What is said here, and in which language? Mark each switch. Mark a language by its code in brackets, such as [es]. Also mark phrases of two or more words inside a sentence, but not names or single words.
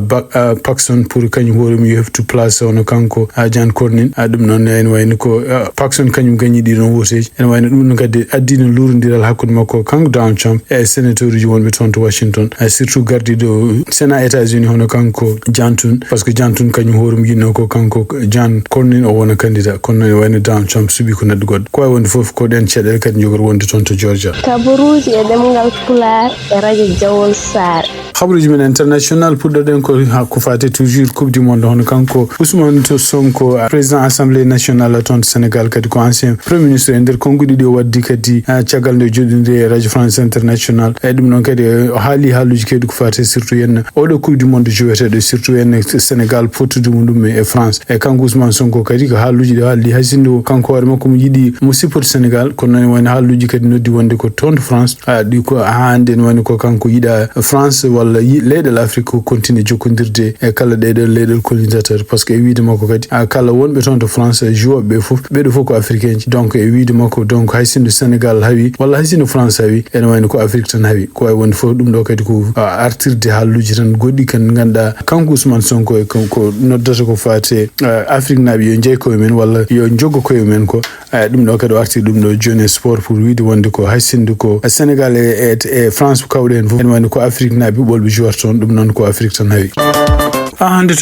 [ff] Paxson pour kañum hoorumi yo heftu place ono kanko John Cornyn ɗum noon ene wayno ko Paxson kañum gañi ɗiɗon woteji ene wayno ɗum noon kadi addino lurodiral hakkude makko kanko Donald Trump e sénateur uji wonɓe toon to Washington surtout gardiɗo Sénat États-Unis hono kanko John Thune [fr] par ce que [ff] John Thune kañum hoorumi yinno ko kanko John Cornyn o wona candidat kono ene wayno Donald Trump suuɓi ko neɗɗo goɗɗo ko wonde fof ko ɗen caɗele kadi jogori wonde toon to Georgia. Kabaruji e ɗemngal Pulaar e radio Jawol Sare. Habaruji men international puɗɗoɗen ko fate [fr] toujours coupe du monde [ff] hono kanko Ousmane Sonko [fr] président assemblée nationale [ff] toon to Sénégal kadi ko [fr] ancien premier ministre [ff] e nder konguɗi ɗi o waddi kadi caggal nde joɗinde e radio France international e ɗum noon kadi o haali haaluji kadi ko fate surtout henna oɗo [fr] coupe du monde [ff] joweteɗo surtout henne Sénégal pottude muɗum e France e kanko Ousmane Sonko kadi ko haaluji ɗi haaldi haysindo kanko hoore makko mo yiɗi mo sippoto Sénégal kono noon woni haaluji kadi noddi wonde ko toon to France ɗi ko hande ne woni ko kanko yiɗa France walla leyɗel Afrique ko continue jokkodirde e kala ɗeɗo leyɗel [fr] colonisateur par ce que [ff] e wiide makko kadi kala wonɓe toon to France jouoɓe ɓe fof ɓeɗo fof ko africain ji donc e wiide makko donc haysindo Sénégal haawi walla haysindo France haawi ene wayno ko Afrique tan haawi ko way wonde fof ɗum ɗo kadi ko artirde haaluji tan goɗɗi kan ganduɗa kanko Ousmane Sonko e ko noddata ko fate Afrique naaɓe yo jeey koye men walla yo joggo koye men ko ɗum ɗo kadi o artiri ɗum ɗo joni [fr] sport pour [ff] wiide wonde ko haysinde ko Sénégal e France kawɗe hen fof ene wayno ko Afrique naaɓe ɓolɓe joueur toon ɗum noon ko Afrique tan haawi hande toon